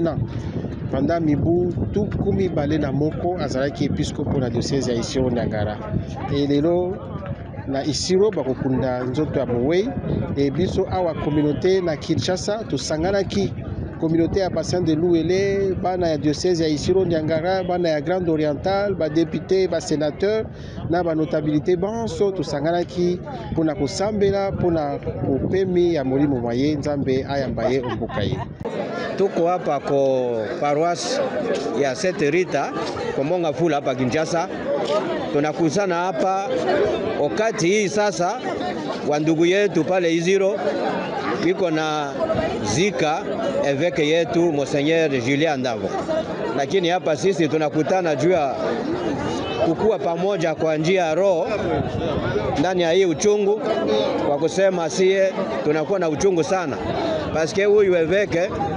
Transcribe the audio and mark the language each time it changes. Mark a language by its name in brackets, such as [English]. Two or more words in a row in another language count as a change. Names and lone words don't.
[French] ans pendant [Lingala] mibu tukumi bale na moko azalaki épiscope na diocèse ya Isiro Niangara lelo na Isiro bakokunda nzoto ya Mowei biso awa communauté na Kinshasa tosanganaki [French] communauté à bassin de Louele, [Lingala] bana ya diocèse ya Isiro Niangara, bana ya Grande Orientale, ba député, ba sénateur, na ba notabilité banso to sanganaki pona ko sambela pona opemi ya molimo moye Nzambe ayambaye ombokaye. [Swahili] Tuko hapa ko paroisse ya Sainte Rita Komonga Fula hapa Kinshasa. Tunakusana hapa wakati hii sasa wa ndugu yetu pale Isiro iko na zika évêque yetu Monseigneur Julien Andavo, lakini hapa sisi tunakutana juu ya kukua pamoja kwa njia ya roho ndani ya hii uchungu, kwa kusema sie tunakuwa na uchungu sana paske huyu évêque